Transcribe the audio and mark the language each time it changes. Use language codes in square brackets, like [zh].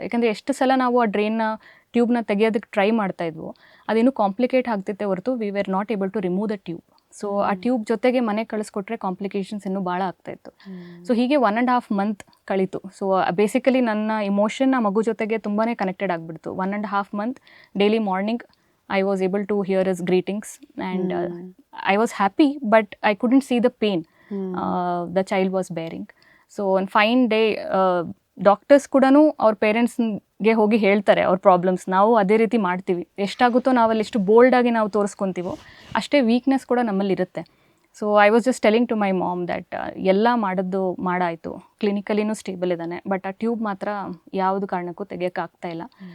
[kn] ಯಾಕಂದರೆ ಎಷ್ಟು ಸಲ ನಾವು ಆ ಡ್ರೈನ್ನ ಟ್ಯೂಬ್ನ ತೆಗೆಯೋದಕ್ಕೆ ಟ್ರೈ ಮಾಡ್ತಾ ಇದ್ವು, ಅದೇನು ಕಾಂಪ್ಲಿಕೇಟ್ ಆಗ್ತಿತ್ತೆ ಹೊರತು [en] We were not able to remove the tube. [kn] So ಆ ಟ್ಯೂಬ್ ಜೊತೆಗೆ ಮನೆ ಕಳಿಸ್ಕೊಟ್ರೆ ಕಾಂಪ್ಲಿಕೇಶನ್ಸ್ ಇನ್ನೂ ಭಾಳ ಆಗ್ತಾಯಿತ್ತು. ಸೊ ಹೀಗೆ 1.5 month ಕಳೀತು. ಸೊ ಬೇಸಿಕಲಿ ನನ್ನ ಇಮೋಷನ್ ಆ ಮಗು ಜೊತೆಗೆ ತುಂಬಾ ಕನೆಕ್ಟೆಡ್ ಆಗಿಬಿಡ್ತು. [en] 1.5 month daily morning I was able to hear his greetings and I was happy, but I couldn't see the pain the child was bearing. So on fine day, [kn] doctors ಕೂಡ ಅವ್ರ ಪೇರೆಂಟ್ಸ್ಗೆ ಹೋಗಿ ಹೇಳ್ತಾರೆ ಅವ್ರ ಪ್ರಾಬ್ಲಮ್ಸ್. ನಾವು ಅದೇ ರೀತಿ ಮಾಡ್ತೀವಿ. ಎಷ್ಟಾಗುತ್ತೋ ನಾವಲ್ಲಿ ಎಷ್ಟು ಬೋಲ್ಡಾಗಿ ನಾವು ತೋರಿಸ್ಕೊತೀವೋ ಅಷ್ಟೇ ವೀಕ್ನೆಸ್ ಕೂಡ ನಮ್ಮಲ್ಲಿರುತ್ತೆ. [en] so I was just telling to my mom that [kn] ಎಲ್ಲ ಮಾಡಾಯಿತು, ಕ್ಲಿನಿಕಲಿನೂ ಸ್ಟೇಬಲ್ ಇದ್ದಾನೆ, ಬಟ್ ಆ ಟ್ಯೂಬ್ ಮಾತ್ರ ಯಾವುದು ಕಾರಣಕ್ಕೂ ತೆಗಿಯೋಕ್ಕಾಗ್ತಾ ಇಲ್ಲ.